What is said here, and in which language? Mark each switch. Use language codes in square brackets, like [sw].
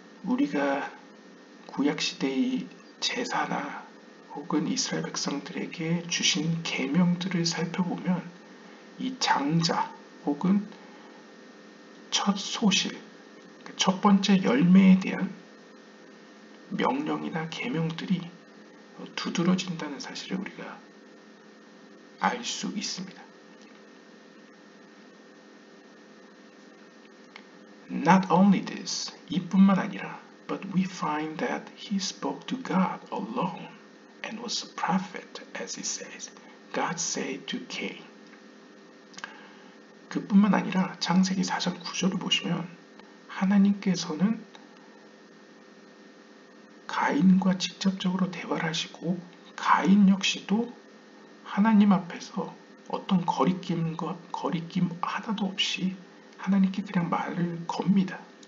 [ko] 우리가 구약시대의 제사나 혹은 이스라엘 백성들에게 주신 계명들을 살펴보면 이 장자 혹은 첫 소실, 첫 번째 열매에 대한 명령이나 계명들이 두드러진다는 사실을 우리가 알 수 있습니다. [en] Not only this, [ko] 이뿐만 아니라 [en] but we find that he spoke to God alone and was a prophet, as he says. God said to Cain. [ko] 그뿐만 아니라 창세기 4장 9절을 보시면 하나님께서는 가인과 직접적으로 대화를 하시고 가인 역시도 하나님 앞에서 어떤 거리낌 하나도 없이 하나님께 그냥 말을 겁니다.